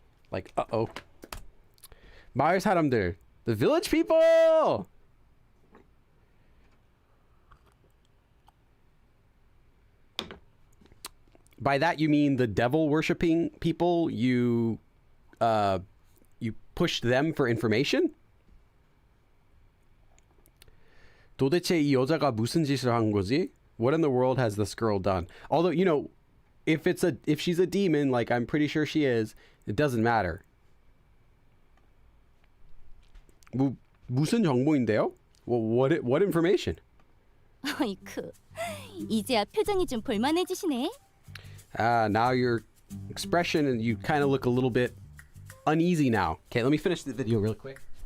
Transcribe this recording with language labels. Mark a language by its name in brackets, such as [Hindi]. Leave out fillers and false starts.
[English] Like, uh-oh. [Korean] 마을 사람들. [English] The village people! By that you mean the devil worshipping people? You pushed them for information? [Korean] 도대체 이 여자가 무슨 짓을 한 거지? [English] What in the world has this girl done? Although, you know, if she's a demon, like I'm pretty sure she is, it doesn't matter. [Korean] 무슨 정보인데요? [English] What information? [Korean] 어이쿠, 이제야 표정이 좀 볼만해지시네. [English] Now your expression and you kind of look a little bit uneasy now. Okay, let me finish the video real quick.